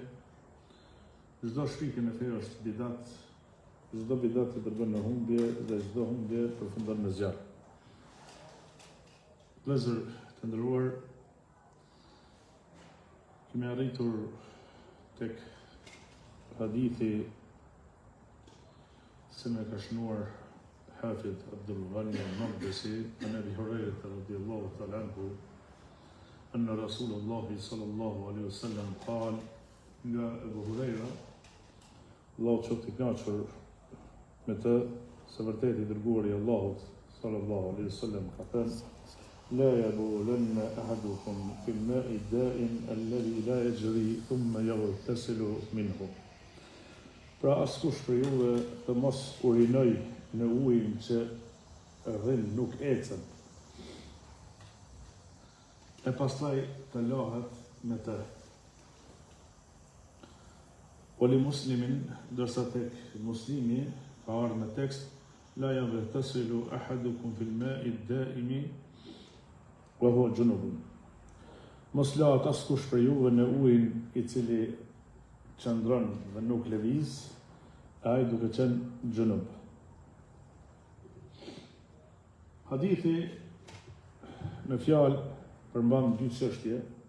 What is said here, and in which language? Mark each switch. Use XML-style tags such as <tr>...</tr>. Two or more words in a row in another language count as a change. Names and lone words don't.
<sq>Çdo shpikje në fe është bidat, çdo bidat i dërgon në humbje dhe çdo humbje përfundon në zjarr. Vëllezër të nderuar, kemi arritur tek hadithi se me ka shënuar Hafidh Abdul Ghani</sq> <ar>المقدسي عن أبي هريرة رضي الله تعالى عنه أن رسول الله صلى الله عليه وسلم قال, nga Abu Huraira,</ar> <sq>Allahu qoftë i kënaqur me të, se vërtet i dërguari i Allahut</sq> <ar>صلى الله عليه وسلم</ar> <sq>ka thënë:</sq> <ar>لا يبولن أحدكم في الماء الدائم الذي لا يجري ثم يغتسل منه.</ar> <sq>Pra askush për juve të mos urinoj në ujin që rrin nuk ecën, e pastaj të lahet me të. Oli muslimin, dërsa tek muslimi ka ardhur në tekst:</sq> <ar>لا يغتسل أحدكم في الماء الدائم وهو جنب.</ar> <sq>Mos lahet askush për juve në ujin i cili qëndron dhe nuk lëviz, ai duke qenë junub. Hadithi në fjalë përmban dy çështje.</sq>